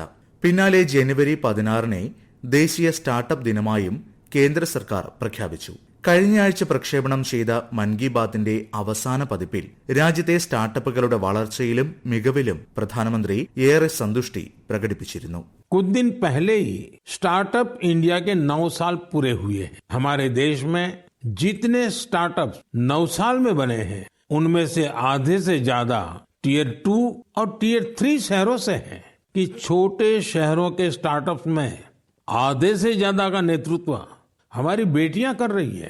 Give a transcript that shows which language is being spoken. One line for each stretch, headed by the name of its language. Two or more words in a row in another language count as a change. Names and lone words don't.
Malayalam: പിന്നാലെ ജനുവരി 16-നെ ദേശീയ സ്റ്റാർട്ടപ്പ് ദിനമായും കേന്ദ്ര സർക്കാർ പ്രഖ്യാപിച്ചു. കഴിഞ്ഞയാഴ്ച പ്രക്ഷേപണം ചെയ്ത മൻ കി ബാത്തിന്റെ അവസാന പതിപ്പിൽ രാജ്യത്തെ സ്റ്റാർട്ടപ്പുകളുടെ വളർച്ചയിലും മികവിലും പ്രധാനമന്ത്രി ഏറെ സന്തുഷ്ടി പ്രകടിപ്പിച്ചിരുന്നു.
Hindi: कुछ दिन पहले ही स्टार्टअप इंडिया के 9 साल पूरे हुए हैं. हमारे देश में जितने स्टार्टअप 9 साल में बने हैं उनमें से आधे से ज्यादा टियर 2 और टियर 3 शहरों से हैं. कि छोटे शहरों के स्टार्टअप्स में आधे से ज्यादा का नेतृत्व हमारी बेटियां कर रही हैं.